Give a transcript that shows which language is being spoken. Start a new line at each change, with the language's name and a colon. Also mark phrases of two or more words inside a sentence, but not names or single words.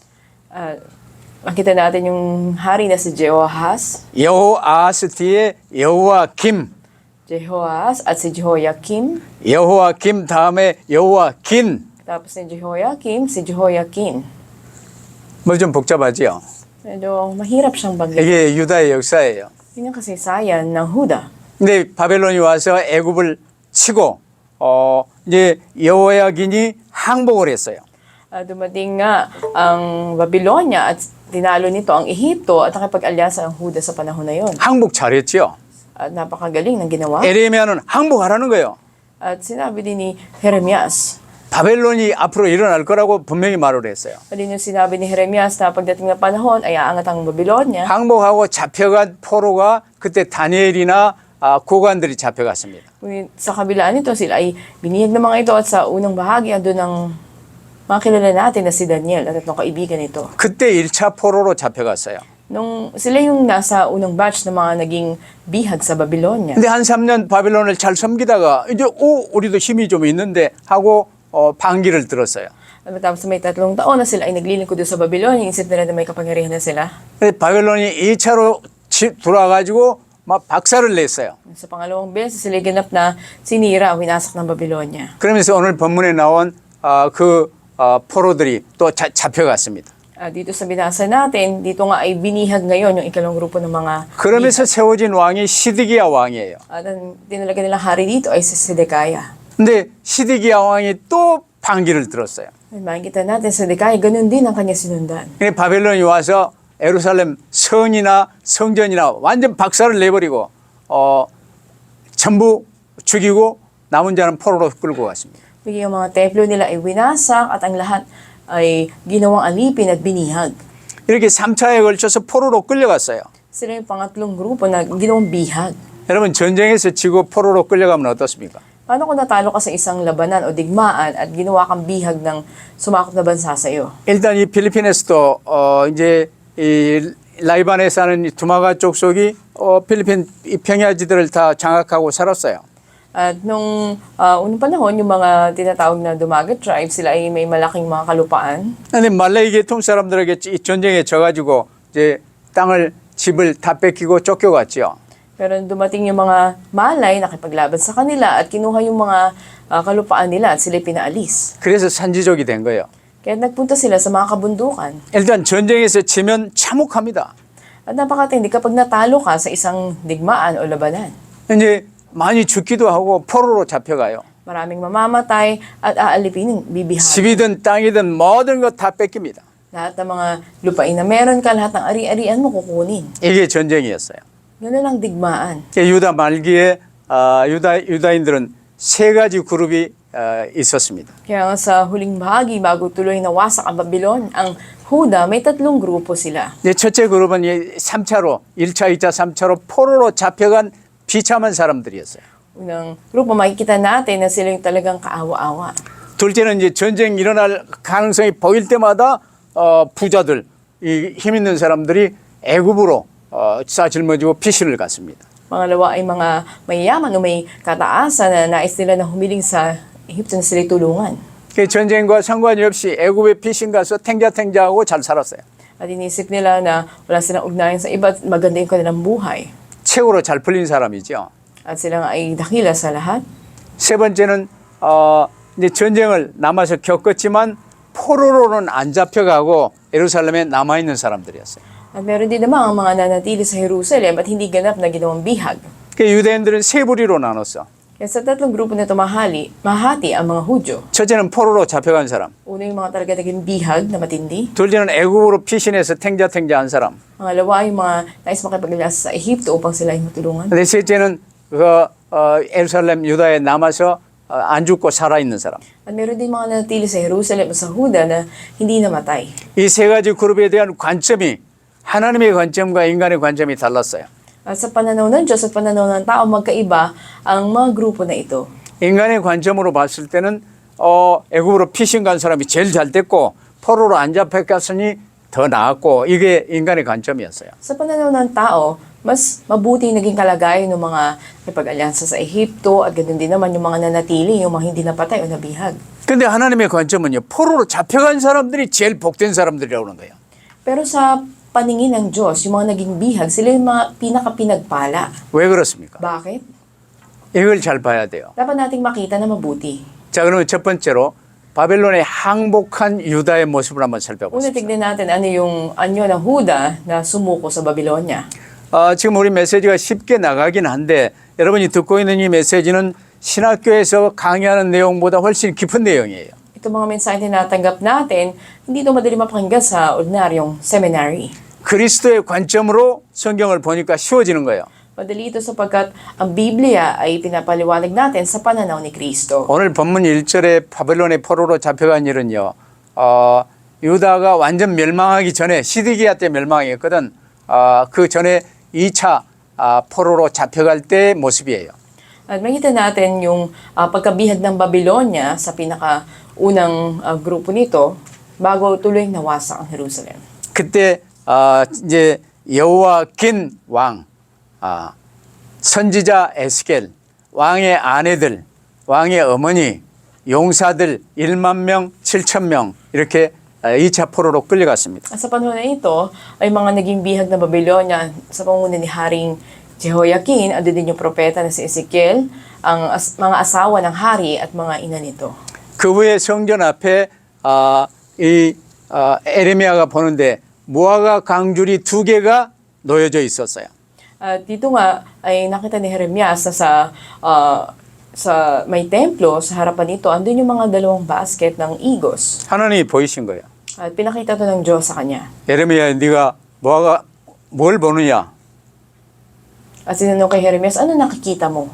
Filipino: Makita natin yung hari na si Jehoahaz,
Korean: 여호아하스 뒤에 여호와김,
Filipino: Jehoahaz at si Jehoiakim.
Korean: 여호와김 다음에 여호와긴.
Filipino: Tapos ni Jehoiakim, si Jehoiakim.
Korean: 뭐 좀 복잡하지요?
Filipino: Medyo mahirap siyang bagitin.
Korean: 이게 유다의 역사예요.
Filipino: Yun yung kasaysayan ng Huda.
Korean: 근데 바벨론이 와서 애굽을 치고 이제 여호야긴이 항복을 했어요.
Filipino: Dumating nga ang Babylonia at tinalo nito ang Ehipto at nakipag-alyansa ang Huda sa panahon na yon.
Korean: 항복 잘했죠.
Filipino: At napakagaling ng ginawa.
Korean: 에레미야는 항복하라는 거예요.
Filipino: At sinabi din ni Jeremias,
Korean: 바벨론이 앞으로 일어날 거라고 분명히 말을 했어요.
Filipino: at din yung sinabi ni Jeremias na pagdating na panahon ay aangat ang Babylonia.
Korean: 항복하고 잡혀간 포로가 그때 다니엘이나 고관들이 잡혀갔습니다.
Filipino: Ngunit sa kabilaan nito, sila ay binihag ng mga ito at sa unang bahagi andun ng mga kilala natin na si Daniel at itong kaibigan nito.
Korean: 그때 1차 포로로 잡혀갔어요.
Filipino: Nung sila yung nasa unang batch ng mga naging bihag sa Babylonia.
Korean: 근데 한 3년 바벨론을 잘 섬기다가 이제 우리도 힘이 좀 있는데 하고 반기를 들었어요.
Filipino: At matapos may 3 taon na sila ay naglilingkod doon sa Babylonia, isip nila na may kapangyarihan na sila.
Korean: 근데 바벨론이 2차로 돌아가지고 막 박살을 냈어요.
Filipino: Sa pangalawang beses, sila ganap na sinira, winasak ng Babylonia.
Korean: 그러면서 오늘 본문에 나온 포로들이 또 잡혀갔습니다.
Filipino: Dito sa binasa natin, dito nga ay binihag ngayon yung ikalawang grupo ng mga
Korean: 그러면서 세워진 왕이 시드기야 왕이에요.
Filipino: at ang tinalaga nilang hari dito ay si Sedekaya.
Korean: 근데 시드기야 왕이 또 반기를 들었어요.
Filipino: Makikita natin sa Sedekaya, ganun din ang kanya sinundan.
Korean: 근데 바벨론이 와서 예루살렘 성이나 성전이나 완전 박살을 내버리고 전부 죽이고 남은 자는 포로로 끌고 갔습니다.
Filipino: Bigyan yung mga templo nila ay winasak at ang lahat ay ginawang alipin at binihag.
Korean: 이렇게 3차에 걸쳐서 포로로 끌려갔어요.
Filipino: Sila yung pangatlong grupo na ginawang bihag.
Korean: 여러분 전쟁에서 지고 포로로 끌려가면 어떻습니까?
Filipino: Paano kung natalo ka sa isang labanan o digmaan at ginawa kang bihag ng sumakop na bansa sa iyo?
Korean: 일단 이 필리핀에서도 이제 이 라이반에 사는 이 두마가 족속이 필리핀 이 평야지들을 다 장악하고 살았어요.
Filipino: At nung unang panahon, yung mga tinatawag na Dumagat tribe, sila ay may malaking mga kalupaan.
Korean: 근데 말레이 계통 사람들에게 이 전쟁에 져가지고 이제 땅을 집을 다 뺏기고 쫓겨갔죠.
Filipino: Pero dumating yung mga Malay, nakipaglaban sa kanila at kinuha yung mga kalupaan nila at sila pinaalis.
Korean: 그래서 산지족이 된 거예요.
Filipino: Kaya nagpunta sila sa mga kabundukan.
Korean: 일단 전쟁에서 지면 참혹합니다.
Filipino: At napakatindi kapag natalo ka sa isang digmaan o labanan.
Korean: 이제 많이 죽기도 하고 포로로 잡혀가요.
Filipino: Maraming mamamatay at aalipinin, bibihan.
Korean: 집이든 땅이든 모든 것 다 뺏깁니다.
Filipino: Lahat ng mga lupain na meron ka, lahat ng ari-arian mo kukunin.
Korean: 이게 전쟁이었어요.
Filipino: Yun ang digmaan.
Korean: 유다 말기에 유다인들은 세 가지 그룹이 있었습니다.
Filipino: Kaya nga sa huling bahagi, bago tuloy nawasak ang Babylon, ang Huda, may 3 grupo sila.
Korean: 이제 첫째 그룹은 3차로, 1차, 2차, 3차로 포로로 잡혀간 비참한 사람들이었어요.
Filipino: Unang grupo, makikita natin na sila yung talagang kaawa-awa.
Korean: 둘째는 이제 전쟁 일어날 가능성이 보일 때마다 부자들, 힘 있는 사람들이 애굽으로 싸질머지고 피신을 갔습니다.
Filipino: Pangalawa ay mga mayayaman o may kataasan na nais nila na humiling sa Egypto na sila'y tulungan.
Korean: 그 전쟁과 상관이 없이 애굽에 피신 가서 탱자탱자하고 잘 살았어요.
Filipino: At inisip nila na wala silang ugnayan sa iba at maganda yung kanilang buhay.
Korean: 최고로 잘 풀린 사람이죠.
Filipino: At silang ay dakila sa lahat.
Korean: 세 번째는 이제 전쟁을 남아서 겪었지만 포로로는 안 잡혀가고 예루살렘에 남아 있는 사람들이었어요.
Filipino: At meron din naman ang mga nanatili sa Jerusalem at hindi ganap na ginawang bihag.
Korean: 그 유대인들은 세 부리로 나눴어.
Filipino: Kaya sa tatlong grupo na ito mahati ang mga Hudyo.
Korean: 첫째는 포로로 잡혀간 사람.
Filipino: Una yung mga talaga naging bihag na matindi.
Korean: 둘째는 애국으로 피신해서 탱자탱자한 사람.
Filipino: Pangalawa, yung mga nais makipaglasa sa Ehipto upang sila ay matulungan.
Korean: 근데 셋째는 예루살렘 유다에 남아서 안 죽고 살아있는 사람.
Filipino: At meron din mga nanatili sa Jerusalem o sa Huda na hindi namatay.
Korean: 이 세 가지 그룹에 대한 관점이 하나님의 관점과 인간의 관점이 달랐어요.
Filipino: At sa pananaw ng Diyos at pananaw ng tao, magkaiba ang mga grupo na ito.
Korean: 인간의 관점으로 봤을 때는 애국으로 피신 간 사람이 제일 잘 됐고 포로로 안 잡혀갔으니 더 나았고 이게 인간의 관점이었어요.
Filipino: Sa pananaw ng tao, mas mabuti naging kalagayan ng mga nakipag-alyansa sa Ehipto at ganoon din naman yung mga nanatili, yung mga hindi napatay o nabihag.
Korean: 근데 하나님의 관점은요. 포로로 잡혀간 사람들이 제일 복된 사람들이라고 하는 거예요.
Filipino: Pero sa paningin ng Diyos, yung mga naging bihag, sila yung mga pinaka-pinagpala.
Korean: 왜 그렇습니까?
Filipino: Bakit?
Korean: 이걸 잘 봐야 돼요.
Filipino: Dapat nating makita na mabuti.
Korean: 자, 그러면 첫 번째로 바벨론의 항복한 유다의 모습을 한번
Filipino: Una,
Korean: 살펴보십시오.
Filipino: tignan natin ano yung anyo ng Huda na sumuko sa Babylonia.
Korean: 지금 우리 메시지가 쉽게 나가긴 한데 여러분이 듣고 있는 이 메시지는 신학교에서 강의하는 내용보다 훨씬 깊은 내용이에요.
Filipino: Itong mga mensahe na natanggap natin, hindi ito madali mapakinggan sa ordinaryong seminary.
Korean: 그리스도의 관점으로 성경을 보니까 쉬워지는 거예요.
Filipino: Madali ito sapagkat ang Biblia ay pinapaliwanag natin sa pananaw ni Kristo.
Korean: 오늘 본문 1절에 바벨론의 포로로 잡혀간 일은요. 유다가 완전 멸망하기 전에 시드기야 때 멸망했거든. 그 전에 2차 포로로 잡혀갈 때의 모습이에요.
Filipino: At makita natin yung pagkabihag ng Babylonia sa pinakaunang grupo nito bago tuloy nawasak ang Jerusalem.
Korean: 그때 이제 여호와긴 왕, 선지자 에스겔, 왕의 아내들, 왕의 어머니, 용사들 1만 명, 7천 명 이렇게 2차 포로로 끌려갔습니다.
Filipino: At sa panahon na ito ay mga naging bihag ng Babylonia sa panguna ni Haring Jehoiakim, andun din yung propeta na si Ezekiel, ang mga asawa ng hari at mga ina nito.
Korean: 그 후에 성전 앞에 에레미야가 보는데 무화과 강줄이 2개가 놓여져 있었어요.
Filipino: At dito nga ay nakita ni Jeremias na sa may templo sa harapan nito, andun yung mga dalawang basket ng igos.
Korean: 하나님이 보이신 거예요.
Filipino: At pinakita to ng Diyos sa kanya.
Korean: 에레미야, 네가 뭘 보느냐?
Filipino: At sinanong kay Jeremias, ano nakikita mo?